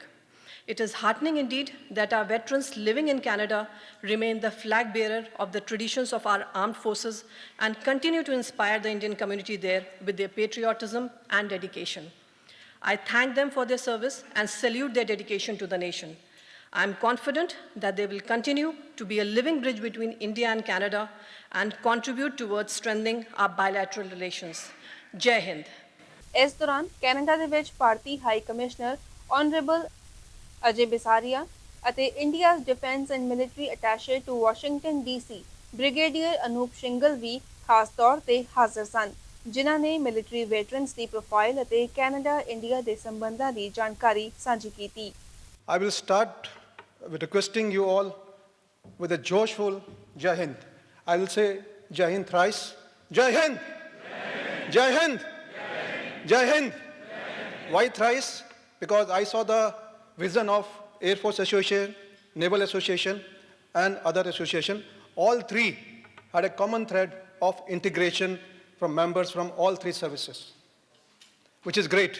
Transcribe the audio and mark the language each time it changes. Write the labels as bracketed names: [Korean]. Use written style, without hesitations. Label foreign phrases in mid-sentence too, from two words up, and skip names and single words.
[English] It is heartening indeed that our veterans living in Canada remain the flag bearer of the traditions of our armed forces and continue to inspire the Indian community there with their patriotism and dedication. I thank them for their service and salute their dedication to the nation. I am confident that they will continue to be a living bridge between India and Canada and contribute towards strengthening our bilateral relations. [Hindi] Jai Hind. [Punjabi] ਇਸ ਦੌਰਾਨ ਕੈਨੇਡਾ ਦੇ ਵਿੱਚ ਭਾਰਤੀ [English] high commissioner honourable [Punjabi] ਅਜੇ ਬਿਸਾਰੀਆ ਅਤੇ [English] India's Defence and Military Attaché to Washington DC [Punjabi] ਬ੍ਰਿਗੇਡੀਅਰ ਅਨੂਪ ਸ਼ਿੰਗਲ ਵੀ ਖਾਸ ਤੌਰ ਤੇ ਹਾਜ਼ਰ ਸਨ, ਜਿਨ੍ਹਾਂ ਨੇ [English] military veterans [Punjabi] ਦੀ ਪ੍ਰੋਫਾਈਲ ਅਤੇ ਕੈਨੇਡਾ ਇੰਡੀਆ ਦੇ ਸੰਬੰਧਾਂ ਦੀ ਜਾਣਕਾਰੀ ਸਾਂਝੀ ਕੀਤੀ। [English] I will start with requesting you all with a joshful [Hindi] Jai Hind. [English] I will say [Hindi] Jai Hind [English] thrice. [Hindi] Jai Hind! Jai Hind! Jai Hind! [English] Why thrice? Because I saw the vision of Air Force Association, Naval Association, and other association. All three had a common thread of integration from members from all three services, which is great.